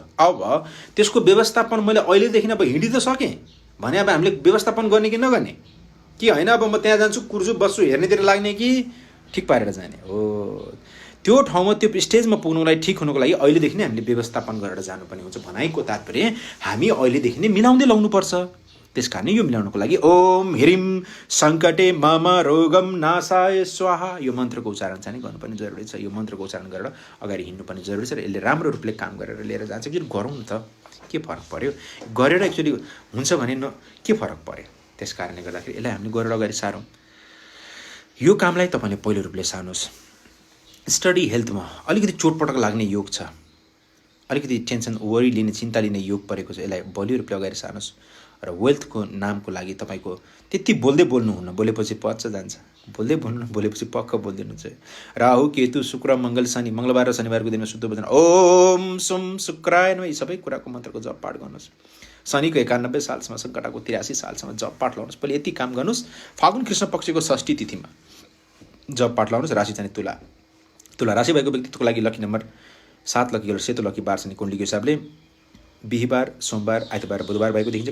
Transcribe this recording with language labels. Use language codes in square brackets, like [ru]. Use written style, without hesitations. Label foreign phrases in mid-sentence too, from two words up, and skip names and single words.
[ne] अब त्यसको व्यवस्थापन मैले अहिलेदेखि अब हिँडि त सकेँ भने अब हामीले व्यवस्थापन गर्ने कि नगर्ने कि होइन, अब म त्यहाँ जान्छु कुर्छु बस्छु हेर्नेतिर लाग्ने कि ठिक पारेर जाने हो। त्यो ठाउँमा त्यो स्टेजमा पुग्नुको लागि ठिक हुनुको लागि अहिलेदेखि नै हामीले व्यवस्थापन गरेर जानुपर्ने हुन्छ। भनाइको तात्पर्य हामी अहिलेदेखि नै मिलाउँदै लाउनुपर्छ। त्यस कारण यो मिलाउनुको लागि [sa] ओम ह्रीम सङ्कटे मम रोगम नाशाय स्वाहा [ne] यो मन्त्रको उच्चारण चाहिँ गर्नुपर्ने जरुरी छ। यो मन्त्रको उच्चारण गरेर अगाडि हिँड्नुपर्ने जरुरी छ र यसले राम्रो रूपले काम गरेर लिएर जान्छ। कि गरौँ न त, के फरक पर्यो, गरेर एक्चुअली हुन्छ भने के फरक पर्यो। त्यस कारणले गर्दाखेरि यसलाई हामीले गरेर अगाडि सारौँ। यो कामलाई तपाईँले पहिलो रूपले सार्नुहोस्। स्टडी हेल्थमा अलिकति चोटपटक लाग्ने योग छ, अलिकति टेन्सन वरी लिने चिन्ता लिने योग परेको छ, यसलाई बलियो रूपले अगाडि सार्नुहोस्। र वेल्थको नामको लागि तपाईँको त्यति बोल्दै बोल्नुहुन्न, बोलेपछि पच्छ जान्छ, बोल्दै बोल्नु बोलेपछि पक्क बोलिदिनु चाहिँ। राहु केतु शुक्र मङ्गल शनि, मङ्गलबार र शनिबारको दिनमा शुद्ध वचन [sa] ओम सुम शुक्राय नमः, [ne] यी सबै कुराको मन्त्रको जप पाठ गर्नुहोस्। शनिको 91 सालसम्म, सङ्कटाको 83 सालसम्म जप पाठ लाउनुहोस्। पहिले यति काम गर्नुहोस्। फागुन कृष्ण पक्षको षष्ठी तिथिमा जप पाठ लाउनुहोस्। राशि चाहिँ तुला राशि भएको व्यक्तित्वको लागि [en] lucky number [ne] 7, [en] lucky color [ne] सेतो, लकी बार चाहिँ कुण्डलीको हिसाबले बिहिबार सोमबार आइतबार बुधबार भएको देखिन्छ।